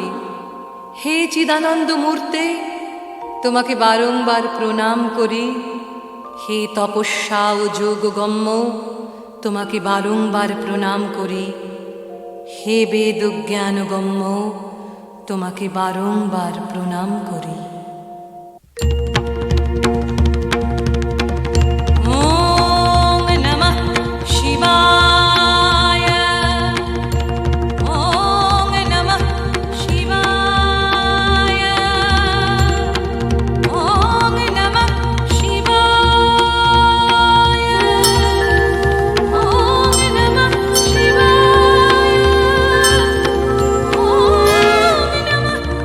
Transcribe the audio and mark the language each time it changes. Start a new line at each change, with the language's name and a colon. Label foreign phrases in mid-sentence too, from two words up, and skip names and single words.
Bangla: হে চিদানন্দ মূর্তে, তোমাকে বারংবার প্রণাম করি। হে তপস্যা ও যোগগম্য, তোমাকে বারংবার প্রণাম করি। হে বেদ জ্ঞানগম্য, তোমাকে বারংবার প্রণাম করি।
Sanskrit: ওম নমঃ শিবায়, ওম নমঃ শিবায়, ওম নমঃ শিবায়, ওম নমঃ শিবায়, ওম নমঃ